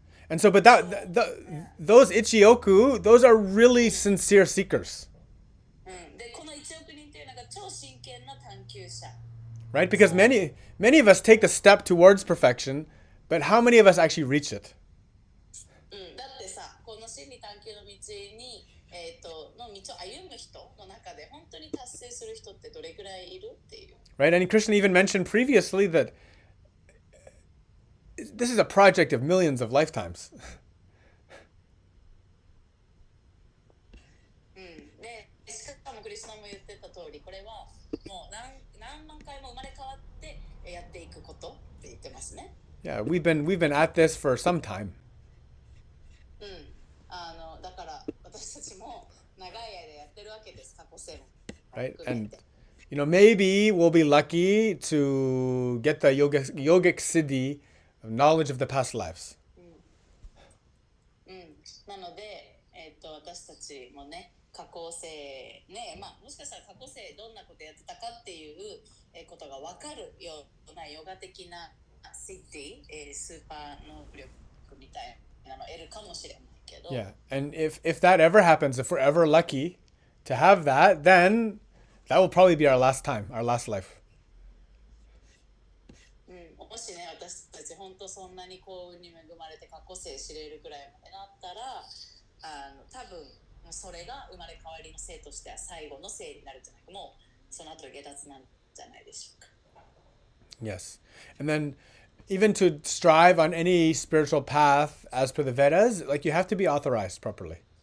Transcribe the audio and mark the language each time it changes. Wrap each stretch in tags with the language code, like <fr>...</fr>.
<en>And so, but those Ichioku, those are really sincere seekers.</en> <ja>で、この1億人っていうのが超真剣な探求者。</ja> <en>Right? Because many of us take the step towards perfection, but how many of us actually reach it?</en> <ja>だってさ、この心理探求の道に、の道を歩む人の中で本当に達成する人ってどれくらいいるっていう。</ja> <en>Right? And Krishna even mentioned previously that this is a project of millions of lifetimes.</en> <ja>で、しかもクリスナも言ってた通り、これはもう何万回も生まれ変わってやっていくことって言ってますね。</ja> <en>Yeah, we've been at this for some time.</en> <ja>だから私たちも長い間やってるわけです、過去世も。</ja> <en>Right? And maybe we'll be lucky to get the yogic siddhi of knowledge of the past lives.</en> <ja>なので、私たちもね、過去世ね、もしかしたら過去世どんなことやってたかっていうことが分かるようなヨガ的なシッティ、スーパー能力みたいなのを得るかもしれないけど。</ja> <en>Yeah, and if that ever happens, if we're ever lucky to have that, then that will probably be our last time, our last life.</en> <ja>もしね、私たち本当そんなに幸運に恵まれて過去世知れるくらいまでなったら、多分それが生まれ変わりの生としては最後の生になるんじゃないか、もうその後下脱なんじゃないでしょうか。</ja> <en>Yes. And then even to strive on any spiritual path as per the Vedas, like you have to be authorized properly.</en>